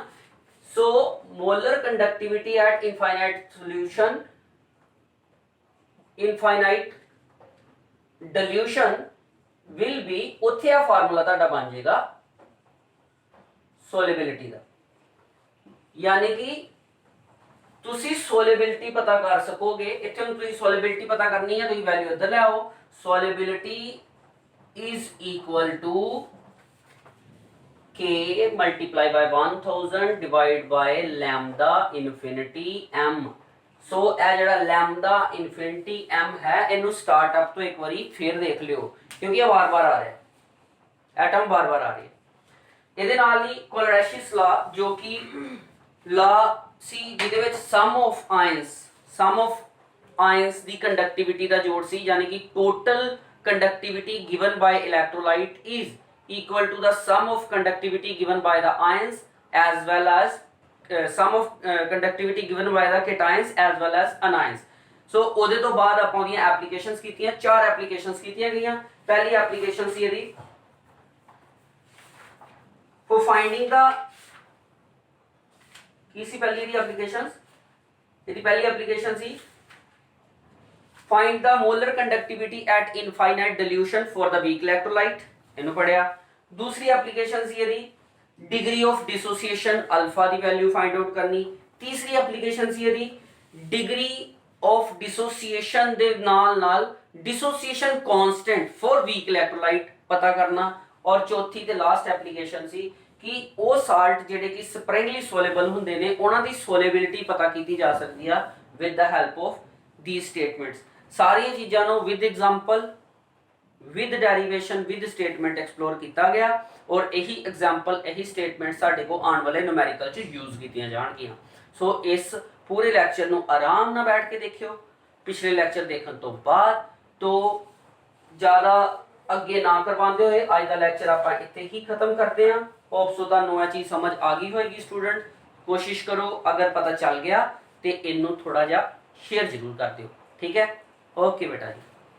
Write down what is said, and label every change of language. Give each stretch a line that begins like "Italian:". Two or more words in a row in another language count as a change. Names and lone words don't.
English: so molar conductivity at infinite solution, infinite dilution will be,
Punjabi: ਉੱਥੇ ਆ ਫਾਰਮੂਲਾ ਤੁਹਾਡਾ ਬਣ ਜਾਏਗਾ ਸੋਲੇਬਿਲਿਟੀ ਦਾ। ਯਾਨੀ ਕਿ ਤੁਸੀਂ ਸੋਲੇਬਿਲਿਟੀ ਪਤਾ ਕਰ ਸਕੋਗੇ। ਇੱਥੇ ਹੁਣ ਤੁਸੀਂ ਸੋਲੇਬਿਲਿਟੀ ਪਤਾ ਕਰਨੀ ਹੈ, ਤੁਸੀਂ ਵੈਲਿਊ ਇੱਧਰ ਲੈ ਆਓ।
English: solubility is equal to K multiply by 1000 divided by lambda infinity m।
Punjabi: so ਇਹ ਜਿਹੜਾ
English: lambda infinity m
Punjabi: ਹੈ ਇਹਨੂੰ ਸਟਾਰਟਅਪ ਤੋਂ ਇੱਕ ਵਾਰੀ ਫੇਰ ਦੇਖ ਲਿਓ ਕਿਉਂਕਿ ਇਹ ਵਾਰ-ਵਾਰ ਆ ਰਿਹਾ, ਐਟਮ ਵਾਰ-ਵਾਰ ਆ ਰਿਹਾ। ਇਹਦੇ ਨਾਲ ਹੀ ਕੋਲਰੈਸ਼ਿਸ ਲਾ ਜੋ ਕਿ ਲਾ ਸੀ ਜਿਹਦੇ ਵਿੱਚ
English: sum of ions
Punjabi: ਦੀ ਕੰਡਕਟਿਵਿਟੀ ਦਾ ਜੋੜ ਸੀ, ਯਾਨੀ ਕਿ
English: total conductivity given by electrolyte is equal to the sum of conductivity given by the ions as well as sum of conductivity given by the cations as well as anions.
Punjabi: सो ਉਹਦੇ ਤੋਂ ਬਾਅਦ ਆਪਾਂ ਉਹਦੀਆਂ ਐਪਲੀਕੇਸ਼ਨਸ ਕੀਤੀਆਂ, 4 ਐਪਲੀਕੇਸ਼ਨਸ ਕੀਤੀਆਂ ਗਈਆਂ। ਪਹਿਲੀ ਐਪਲੀਕੇਸ਼ਨ ਸੀ ਇਹਦੀ
English: for finding the
Punjabi: ਕੀ ਸੀ ਪਹਿਲੀ ਦੀ ਐਪਲੀਕੇਸ਼ਨਸ, ਇਹਦੀ ਪਹਿਲੀ ਐਪਲੀਕੇਸ਼ਨ ਸੀ
English: find the molar conductivity at infinite dilution for the weak electrolyte,
Punjabi: ਇਹਨੂੰ ਪੜਿਆ। ਦੂਸਰੀ ਐਪਲੀਕੇਸ਼ਨ ਸੀ ਇਹਦੀ
English: degree of dissociation alpha
Punjabi: ਦੀ ਵੈਲਿਊ
English: find out
Punjabi: ਕਰਨੀ। ਤੀਸਰੀ ਐਪਲੀਕੇਸ਼ਨ ਸੀ ਇਹਦੀ
English: degree of dissociation
Punjabi: ਦੇ ਨਾਲ
English: dissociation constant for weak electrolyte
Punjabi: ਪਤਾ ਕਰਨਾ। ਔਰ ਚੌਥੀ ਤੇ ਲਾਸਟ ਐਪਲੀਕੇਸ਼ਨ ਸੀ ਕਿ ਉਹ ਸਾਲਟ ਜਿਹੜੇ ਕਿ
English: sparingly soluble
Punjabi: ਹੁੰਦੇ ਨੇ ਉਹਨਾਂ ਦੀ ਸੋਲੇਬਿਲਿਟੀ ਪਤਾ ਕੀਤੀ ਜਾ ਸਕਦੀ ਆ
English: with the help of these statements.
Punjabi: ਸਾਰੀਆਂ ਚੀਜ਼ਾਂ ਨੂੰ
English: with example, with derivation, with statement
Punjabi: ਐਕਸਪਲੋਰ ਕੀਤਾ ਗਿਆ ਔਰ ਇਹੀ ਐਗਜ਼ਾਮਪਲ, ਇਹੀ ਸਟੇਟਮੈਂਟ ਸਾਡੇ ਕੋਲ ਆਉਣ ਵਾਲੇ ਨੂਮੈਰੀਕਲ 'ਚ ਯੂਜ਼ ਕੀਤੀਆਂ ਜਾਣਗੀਆਂ। ਸੋ ਇਸ ਪੂਰੇ ਲੈਕਚਰ ਨੂੰ ਆਰਾਮ ਨਾਲ ਬੈਠ ਕੇ ਦੇਖਿਓ। ਪਿਛਲੇ ਲੈਕਚਰ ਦੇਖਣ ਤੋਂ ਬਾਅਦ ਤੋਂ ਜ਼ਿਆਦਾ ਅੱਗੇ ਨਾ ਕਰਵਾਉਂਦੇ ਹੋਏ ਅੱਜ ਦਾ ਲੈਕਚਰ ਆਪਾਂ ਇੱਥੇ ਹੀ ਖਤਮ ਕਰਦੇ ਹਾਂ।
English: hope so
Punjabi: ਤੁਹਾਨੂੰ ਇਹ ਚੀਜ਼ ਸਮਝ ਆ ਗਈ ਹੋਏਗੀ ਸਟੂਡੈਂਟ। ਕੋਸ਼ਿਸ਼ ਕਰੋ ਅਗਰ ਪਤਾ ਚੱਲ ਗਿਆ ਤੇ ਇਹਨੂੰ ਥੋੜਾ ਜਿਹਾ
Hindi: शेयर जरूर कर दो, ठीक है। ओके बेटा जी।